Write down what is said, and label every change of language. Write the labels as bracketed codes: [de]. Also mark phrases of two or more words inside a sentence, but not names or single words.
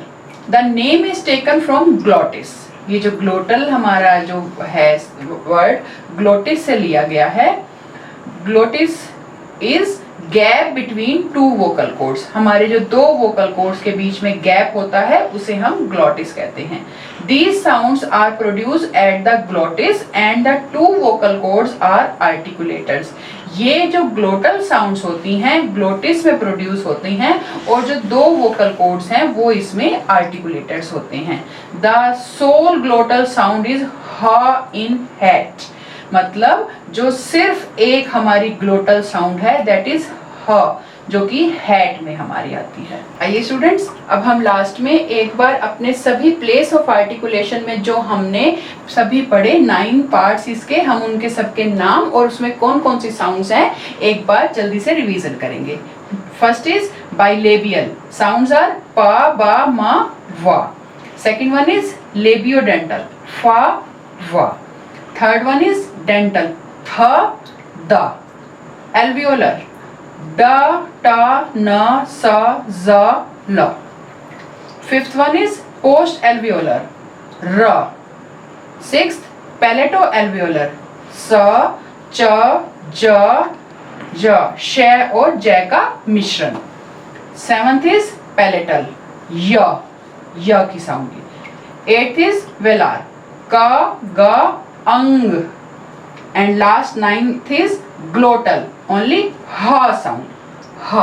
[en] The name is taken from glottis. [hi] ये जो ग्लोटल हमारा जो है वर्ड ग्लोटिस से लिया गया है। [en] glottis is gap between two vocal cords, [hi] हमारे जो दो [en] vocal cords [hi] के बीच में गैप होता है उसे हम ग्लॉटिस कहते हैं। [en] These sounds are produced at the glottis and the two vocal cords are articulators. [hi] ये जो [en] glottal sounds [hi] होती हैं ग्लोटिस में प्रोड्यूस होती हैं और जो दो [en] vocal cords [hi] हैं वो इसमें आर्टिकुलेटर्स होते हैं। [en] the sole glottal sound is h in hat, [hi] मतलब जो सिर्फ एक हमारी [en] glottal sound [hi] है [en] that is h, [hi] जो कि हैट में हमारी आती है। आइए स्टूडेंट्स, अब हम लास्ट में एक बार अपने सभी [en] place of articulation [hi] में जो हमने सभी पढ़े 9 पार्ट्स इसके, हम उनके सबके नाम और उसमें कौन कौन सी साउंड्स हैं एक बार जल्दी से रिवीजन करेंगे। [en] First is bilabial, sounds are pa ba ma wa. Second one is labiodental, fa va. Third one is dental, th dh. एल्वियोलर, ड ट न स ज ल। Fifth one is post alveolar, r. Sixth palato alveolar, स च ज ज, [hi] श और ज का मिश्रण। [en] Seventh is palatal, [hi] य की साउंड की। [en] Eighth is velar, क ग अंग। And last ninth is glottal, only h sound, h.